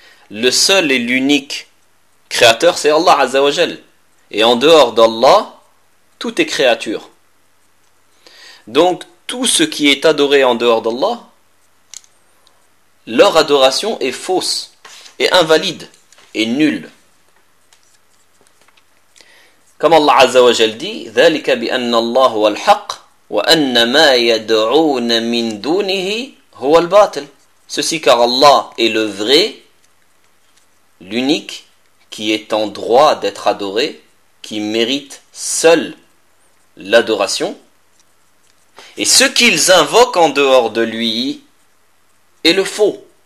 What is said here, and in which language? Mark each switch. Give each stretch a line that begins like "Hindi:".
French: Le seul et l'unique créateur, c'est Allah Azzawajal. Et en dehors d'Allah, tout est créature. Donc tout ce qui est adoré en dehors d'Allah, leur adoration est fausse. Est invalide et nul. Comme Allah Azzawajal dit,
Arabic: ذَلِكَ بِأَنَّ اللَّهُ هُوَ الْحَقُّ وَأَنَّ مَا يَدْعُونَ مِن دُونِهِ هُوَ الْبَاطِلُ.
French: Ceci car Allah est le vrai, l'unique, qui est en droit d'être adoré, qui mérite seul l'adoration, et ce qu'ils invoquent en dehors de lui est le faux.